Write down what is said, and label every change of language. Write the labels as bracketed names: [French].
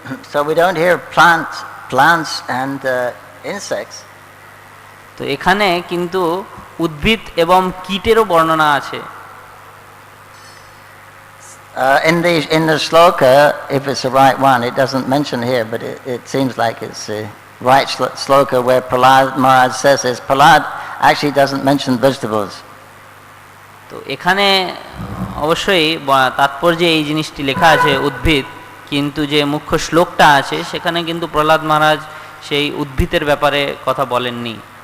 [English] So we don't hear plants and insects. [Bangla] তো এখানে কিন্তু উদ্ভিদ এবং কীটেরও বর্ণনা আছে। [English] In the shloka, if it's the right one, it doesn't mention here, but it seems like it's the right shloka where Prahlad Maharaj says this. Prahlad actually doesn't mention vegetables. [Bangla] তো এখানে অবশ্যই তাৎপর্যে এই জিনিসটি লেখা আছে উদ্ভিদ, কিন্তু যে মুখ্য শ্লোকটা আছে সেখানে কিন্তু প্রহ্লাদ মহারাজ সেই উদ্ভিদের ব্যাপারে কথা বলেননি।